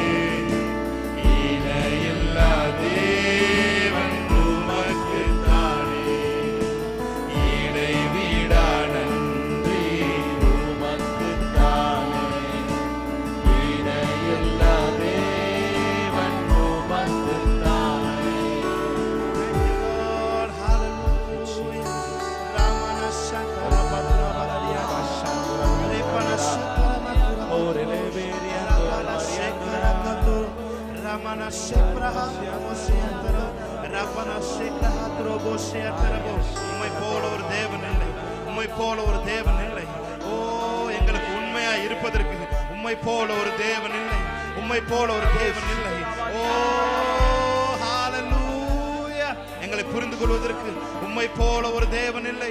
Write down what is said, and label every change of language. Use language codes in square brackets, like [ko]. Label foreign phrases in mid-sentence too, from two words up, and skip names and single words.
[ta] இணையில்லா தேவன் உமக்குத்தானே. இடைவிடா நன்றி உமக்குத்தானே. இணையில்லா தேவன் உமக்குத்தானே. [en] Lord, hallelujah. Ramana Shankara Bhadra Bhadriya Vashandura Repana Shankara Orele Veria Ramana Shankara Katu Ramana Shankara Mosiyantara Rapana Shankara Trobosiyantara. [ta] உம்மை போல ஒரு தேவன் இல்லை. உம்மை போல ஒரு தேவன் இல்லை. ஓ, எங்களுக்கு உண்மையா இருப்பதற்கு உம்மை போல ஒரு தேவன் இல்லை. உம்மை போல ஒரு தேவன் இல்லை. ஓ ஹalleluya. எங்களை புரிந்து கொள்வதற்கு உம்மை போல ஒரு தேவன் இல்லை.